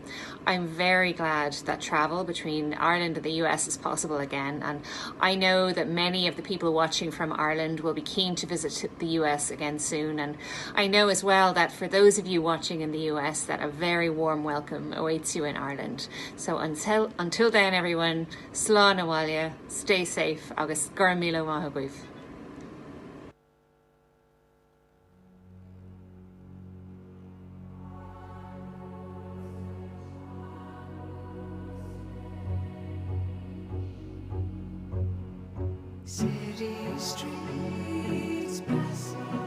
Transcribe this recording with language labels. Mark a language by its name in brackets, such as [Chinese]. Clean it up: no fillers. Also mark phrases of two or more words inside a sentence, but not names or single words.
[English] I'm very glad that travel between Ireland and the US is possible again, and I know that many of the people watching from Ireland will be keen to visit the US again soon, and I know as well that for those of you watching in the US that a very warm welcome awaits you in Ireland. So until then, everyone, [Irish] slán na bhaile, [English] stay safe, [Irish] agus gur míle maith agóibh. [English] City streets passing